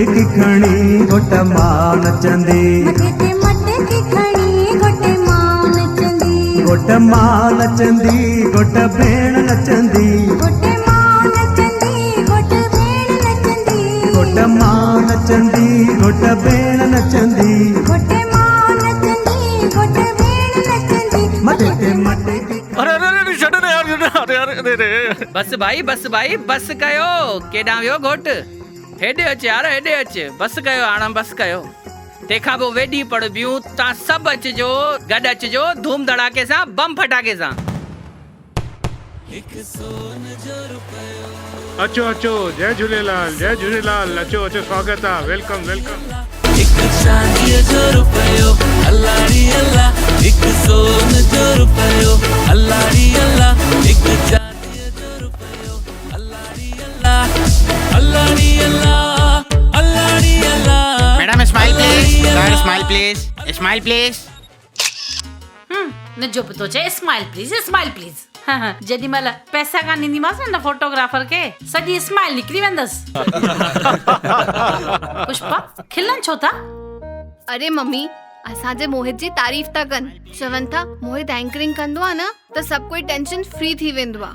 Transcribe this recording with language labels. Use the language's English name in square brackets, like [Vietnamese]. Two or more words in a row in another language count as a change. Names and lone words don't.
[Sindhi] खणी घुट मां नचंदी घुट मां नचंदी घुट भेण नचंदी घुट मां नचंदी घुट भेण नचंदी मटे ते मटे अरे अरे अरे छॾ रे यार अरे यार अरे रे बस भाई बस कयो केॾां वियो घोट हेॾे अच यार हेॾे अच बस कयो हाणे बस कयो तंहिंखां पोइ वेॾी पड़ ॿियूं तव्हां सभु अचिजो गॾु अचिजो धूम धड़ाके सां बम फटाके सां अचो अचो जय झूलेलाल अचो अचो स्वागत आहे [English] welcome welcome madam smile please sir smile please [Sindhi] न जो पतो चे [English] smile please [Sindhi] जॾहिं महिल पैसा कान ॾींदीमांसि न फोटोग्राफर खे सॼी स्माइल निकिरी वेंदसि पुष्पा खिलन छो था अरे मम्मी असांजे मोहित जी तारीफ़ था कनि चवनि था मोहित एंकरिंग कंदो आहे न त सभु कोई [English] tension free [Sindhi] थी वेंदो आहे